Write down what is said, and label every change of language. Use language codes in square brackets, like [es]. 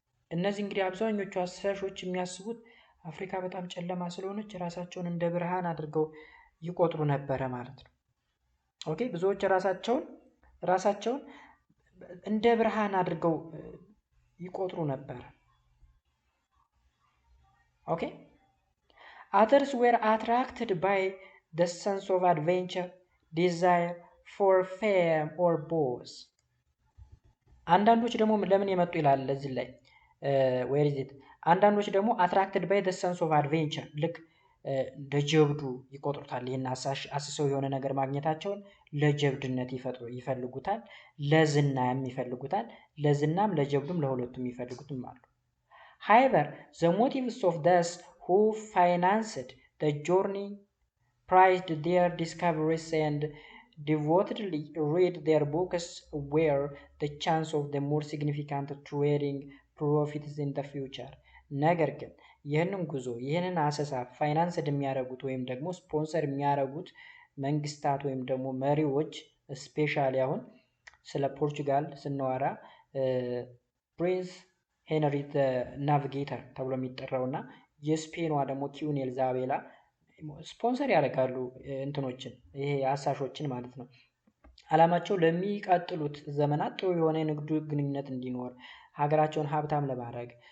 [am] እነዚህ እንግዲህ አብዛኞቹ አሳሾች የሚያስቡት አፍሪካ በጣም ጨለማ ስለሆነች ራሳቸውን እንደ ብርሃን አድርገው ይቆጥሩ ነበረ ማለት ነው። ኦኬ ብዙዎች ራሳቸውን እንደ ብርሃን አድርገው ይቆጥሩ ነበር። ኦኬ [en] others were attracted by the sense of adventure, desire for fame or boast. [am] አንዳንዶች ደግሞ ለምን የመጡ ይላል ለዚህ ላይ [en] where is it [am] አንዳንዶች ደግሞ [en] attracted by the sense of adventure [am] ልክ ለጀብዱ ይቆጥሩታል። ይሄን አስሰው የሆነ ነገር ማግኘታቸውን ለጀብድነት ይፈልጉታል፣ ለዝናም ይፈልጉታል። ለዝናም ለጀብዱም ለሁለቱም ይፈልጉትም አሉ። [en] however the motives of those who financed the journey prized their discoveries and devotedly read their books were the chance of the more significant trading profits in the future. [am] ነገር ግን ይህንን ጉዞ ይህንን አሰሳ ፋይናንስ የሚያደርጉት ወይም ደግሞ ስፖንሰር የሚያደርጉት መንግስታት ወይም ደግሞ መሪዎች ስፔሻሊ አሁን ስለ ፖርቹጋል ስናወራ ፕሪንስ ሄንሪ ናቪጌተር ተብሎ የሚጠራውና የስፔኗ ደግሞ ኪዩን ኤልዛቤላ ስፖንሰር ያደርጋሉ እንትኖችን ይሄ አሳሾችን ማለት ነው። አላማቸው ለሚቀጥሉት ዘመናት ጥሩ የሆነ የንግድ ግንኙነት እንዲኖር ሀገራቸውን ሀብታም ለማድረግ